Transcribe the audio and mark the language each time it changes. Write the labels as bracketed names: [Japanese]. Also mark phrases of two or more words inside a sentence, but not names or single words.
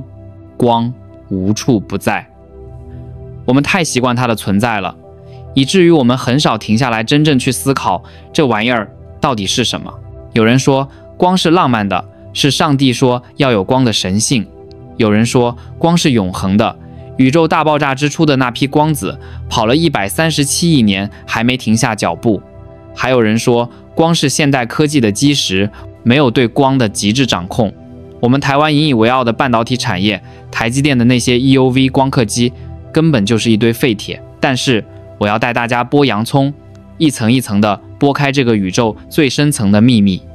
[Chinese] 光無處不在，我們太習慣它的存在了，以至於我們很少停下來真正去思考這玩意兒到底是什麼。有人說光是浪漫的，是上帝說要有光的神性；有人說光是永恆的，宇宙大爆炸之初的那批光子跑了137 億年還沒停下腳步；還有人說光是現代科技的基石，沒有對光的極致掌控。我們台灣引以為傲的半導體產業，台積電的那些 EUV 光刻機根本就是一堆廢鐵。但是我要帶大家剝洋蔥，一層一層地剝開這個宇宙最深層的秘密。